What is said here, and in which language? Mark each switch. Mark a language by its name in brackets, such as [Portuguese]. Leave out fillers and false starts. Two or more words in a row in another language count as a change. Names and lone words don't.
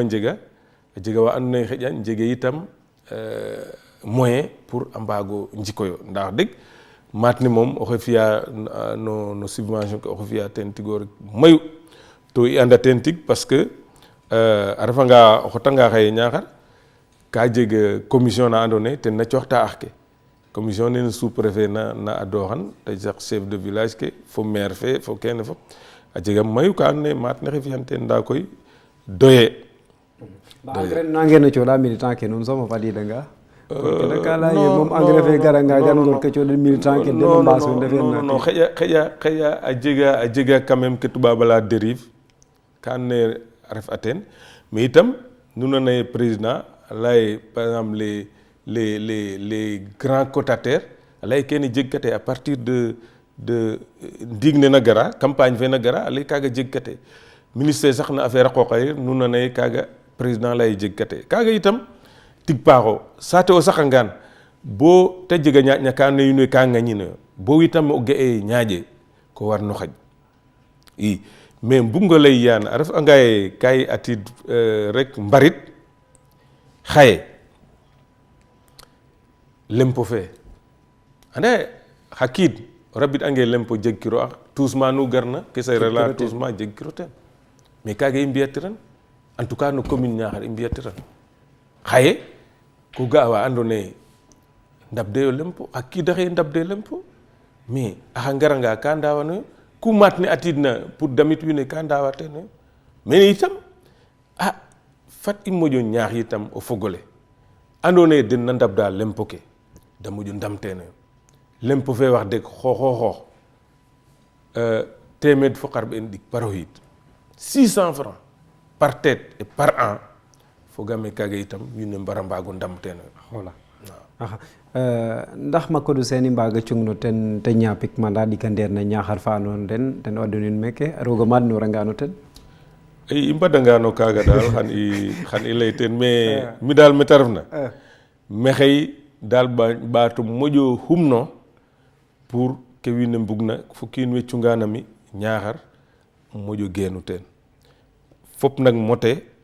[Serer] jega wa andoona yee xeƴa njege itam [French] moyen pour [Serer] a mbaago njikoyo ndax deg maat ne moom oxe fiya no subvention ke oxe fiya ten tigo rek mayu to i anda ten tig parce que a refanga o xotanga xaye Niakhar ka jeg commission na andoona yee ten na cooxta ax ke commission nene [French] sous préfet [Serer] na adoxan te sax [French] chef de village [Serer] ke fo maire fe fo kene fop a jega mayu ka andoona yee maat ne xe fiyan ten nda koy doye engrais nangeno cooɗa militant ke nuun soom a fadidanga kene ka laya ye moom engrais fe garanga gan ngor ke cooɗen militant ke deno mbaas we ndefe non xeƴa a jega [French] quand même [Serer] ke tubaab ala dérive ka and naye a ref a teen mais itam nu nana ye président a leye par [French] exemple les grands quotataires [Serer] a leye kene jeg kate [French] à partir de [Serer] ndiig ne na gara campagne fe na gara a leye kaaga jeg kate ministère sax na affaire a qooqaye nu nana ye kaaga président leye jeg kate kaaga itam tig paaxo saate o saxangaan bo te jega ñaaƴ ka andoona yee wiin we ka ŋañinoyo bo itam o ga'e ñaaƴe ko warno xaƴ i mais mbungo lay yaan a refanga ye ka i atid rek mbarit xaye lempo fe ande xa kiid o rabid'angee lempo jegkiro ax toussement nu garna ke seereer la toussement jegkiro teen mais kaaga i mbi'atiran [French] en tout cas [Serer] no commune Niakhar i mbi'atiran xaye ko ga'a wa andoona yee ndabdeyo lempo xa kiid axe ndabde lempo mais axa ngaranga ka ndaawanoyo ku maat ne atidna pour damit wiin we ka ndaawa teenoyo mais itam fat i moƴo ñaax itam o fogole andoona yee den na ndabda lempo ke da moƴo ndamteenoyo lempo fe wax deg xooxooxoox téeméer fo xarɓeen ɗik par o xiid 600 [French] francs par tête et par an [Serer] fogaame kaaga itam wiin we mbara mbaago ndamteenoyo voilà ndax Macodou Sene i mbaaga cungno ten te ñaapik mandat ɗika ndeer na Niakhar fa andoona den ten adwanin meeke roog a maadnooranga no ten i mbadanga no kaaga daal xan i lay teen mais mi daal me ta refna maxey daal ɓaato moƴo xumno pour ke wiin we mbugna fo kiin we cunganami Niakhar moƴo geenu teen fop nag mote